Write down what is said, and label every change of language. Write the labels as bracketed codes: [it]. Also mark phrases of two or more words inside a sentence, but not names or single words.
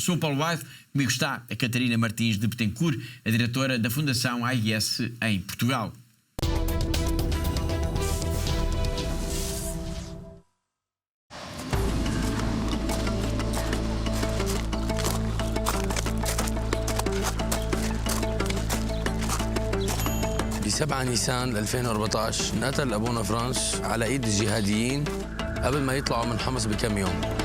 [pt] Sou o Paulo White, comigo está a Catarina Martins de Betancourt, a diretora da Fundação AIS em Portugal. [ar] ب 7 نيسان 2014 انقتل أبونا فرانس على إيد الجهاديين قبل ما يطلعوا من حمص بكم يوم.